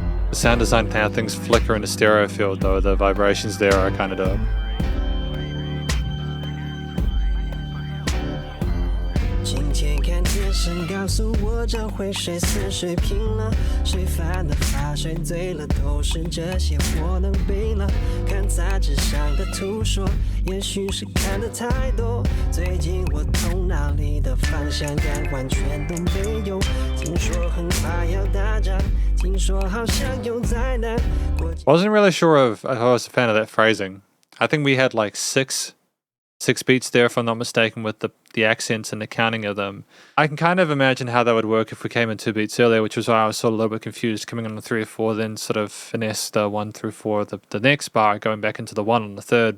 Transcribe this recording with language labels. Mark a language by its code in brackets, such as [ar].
[en] The sound design, how things flicker in the stereo field though, the vibrations there are kind of dope. [zh] 今天看电视告诉我这回谁死谁拼了，谁犯了法谁醉了，都是这些我能背了。看杂志上的图说，也许是看得太多，最近我头脑里的方向感完全都没有。听说很快要打仗，听说好像有灾难。 [en] Wasn't really sure if I was a fan of that phrasing. I think we had like six beats there, if I'm not mistaken, with the accents and the counting of them. I can kind of imagine how that would work if we came in 2 beats earlier, which was why I was sort of a little bit confused, coming on the 3 or 4, then sort of finesse the 1 through 4 the next bar, going back into the 1 on the 3rd.